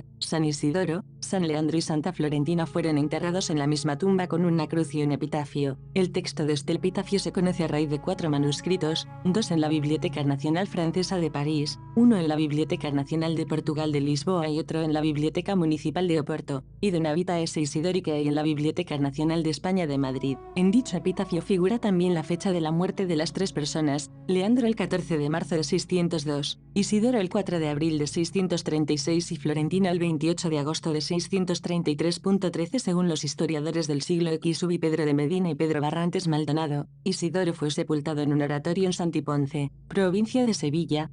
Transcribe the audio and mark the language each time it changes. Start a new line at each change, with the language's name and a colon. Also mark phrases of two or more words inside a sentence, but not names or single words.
Spanish: San Isidoro, San Leandro y Santa Florentina fueron enterrados en la misma tumba con una cruz y un epitafio. El texto de este epitafio se conoce a raíz de 4 manuscritos, 2 en la Biblioteca Nacional Francesa de París, 1 en la Biblioteca Nacional de Portugal de Lisboa y otro en la Biblioteca Municipal de Oporto, y de una
Latin: vita esse Isidori
Spanish: que hay en la Biblioteca Nacional de España de Madrid. En dicho epitafio figura también la fecha de la muerte de las 3 personas: Leandro el 14 de marzo de 602, Isidoro el 4 de abril de 636 y Florentino el 28 de agosto de 633.13. Según los historiadores del siglo X Ubi Pedro de Medina y Pedro Barrantes Maldonado, Isidoro fue sepultado en un oratorio en Santiponce, provincia de Sevilla.